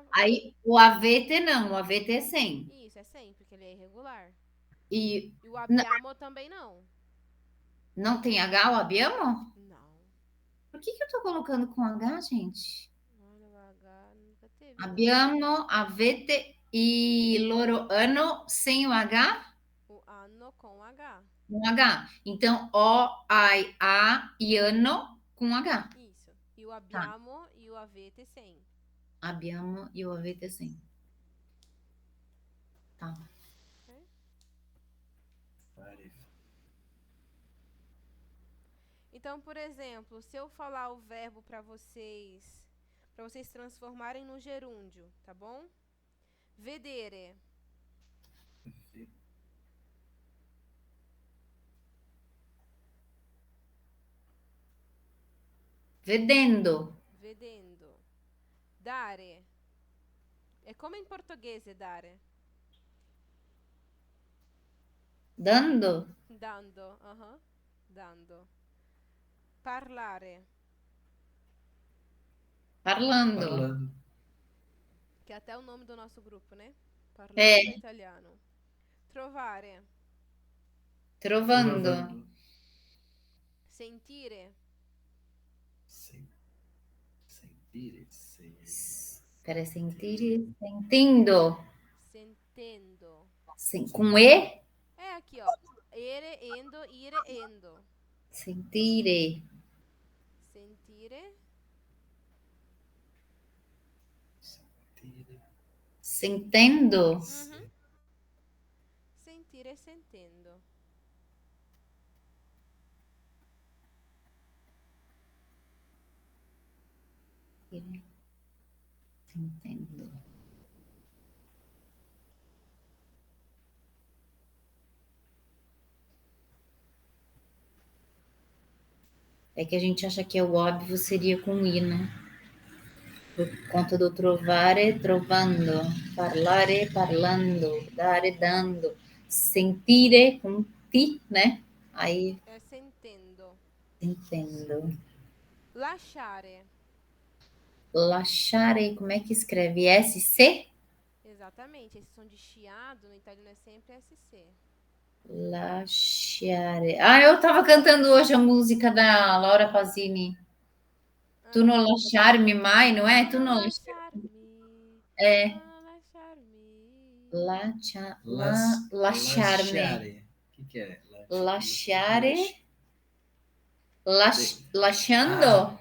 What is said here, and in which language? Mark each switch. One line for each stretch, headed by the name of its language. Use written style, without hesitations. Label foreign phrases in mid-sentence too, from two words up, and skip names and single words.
Portuguese: Aí o avete não, o avete é sem. Isso, é sem, porque ele é irregular. E E o abbiamo também não. não tem H o abbiamo? Não. Por que eu tô colocando com H, gente? Olha, o H nunca teve, não. Abbiamo, avete e loro ano sem o H? O anno com H. Com H. Então, o, ai, a e ano com H. Isso. E o Tá. abbiamo e o avete sem. Abbiamo e o avete sem. Tá. Então, por exemplo, se eu falar o verbo para vocês transformarem no gerúndio, tá bom?
Italian: Vedere. Vedendo. Vedendo. Dare.
Portuguese: É como em português é dare.
Italian: Dando. Dando. Dando. Parlare. Parlando. Parlando.
Portuguese: Que é até o nome do nosso grupo, né?
Italian: Parlando
Portuguese: É.
Italian: italiano. Trovare. Trovando. Trovando. Sentire. Sentire.
Portuguese: Espera, sentire. Sentindo.
Italian: Sentendo.
Portuguese: Com E? É aqui, ó. Ere, endo, ire, endo.
Italian: Sentire. Sentire. Sentendo. Uhum. Sentire, sentendo. Sentendo.
Portuguese: É que a gente acha que é o óbvio seria com I, né? Por conta do
Italian: trovare, trovando, parlare, parlando, dare, dando, sentire
Portuguese: com ti, né? Aí, É sentendo. entendo.
Italian: Lasciare. Lasciare,
Portuguese: como é que escreve? SC? Exatamente. Esse som de chiado no italiano é sempre SC.
Italian: Lasciare.
Portuguese: Ah, eu tava cantando hoje a música da Laura Pausini.
Italian: Tu non lasciarmi mai,
Portuguese: não é?
Italian: Tu non lasciarmi.
Portuguese: É.
Italian: Non lasciarmi. Lasciarmi.
Portuguese: O que é?
Italian: Lasciare. Lasciando?